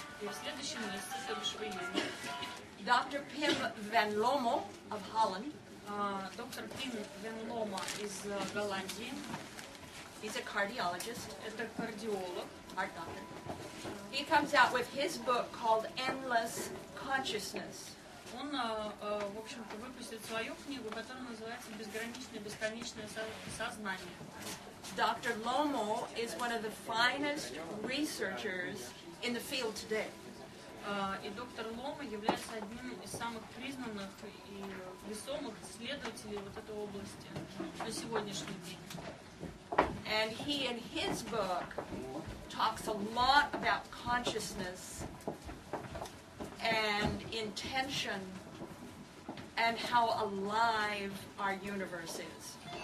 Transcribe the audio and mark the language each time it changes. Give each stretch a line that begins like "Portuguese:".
Russian: и в следующем месяце, то бишь в июне,
English: Dr. Pim van Lommel of Holland,
Russian: доктор Пим Вен Лома из Голландии.
English: He's a cardiologist.
Russian: Это кардиолог.
English: Heart doctor. He comes out with his book called Endless Consciousness.
Russian: Он, в общем-то, выпустит свою книгу, которая называется «Безграничное, бесконечное сознание».
English: Dr. Lommel is one of the finest researchers in the field today.
Russian: И доктор Лома является одним из самых признанных и весомых исследователей вот этой области на сегодняшний день.
English: And he in his book talks a lot about consciousness and intention and how alive our universe is.